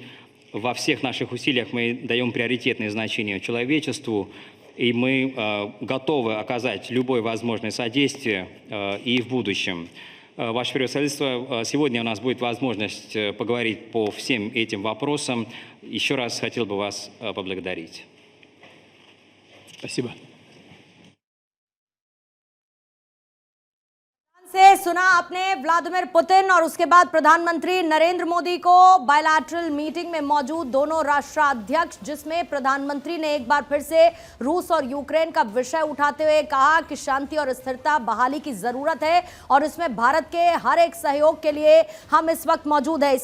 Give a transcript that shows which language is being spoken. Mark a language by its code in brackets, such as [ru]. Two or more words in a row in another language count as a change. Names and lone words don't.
[ru] Во всех наших усилиях мы даем приоритетное значение человечеству, и мы готовы оказать любое возможное содействие и в будущем. Ваше превосходительство, сегодня у нас будет возможность поговорить по всем этим вопросам. Еще раз хотел бы вас поблагодарить. Спасибо. [hi] से सुना आपने व्लादिमीर पुतिन और उसके बाद प्रधानमंत्री नरेंद्र मोदी को [en] bilateral meeting [hi] में मौजूद दोनों राष्ट्राध्यक्ष, जिसमें प्रधानमंत्री ने एक बार फिर से रूस और यूक्रेन का विषय उठाते हुए कहा कि शांति और स्थिरता बहाली की जरूरत है और इसमें भारत के हर एक सहयोग के लिए हम इस वक्त मौजूद है।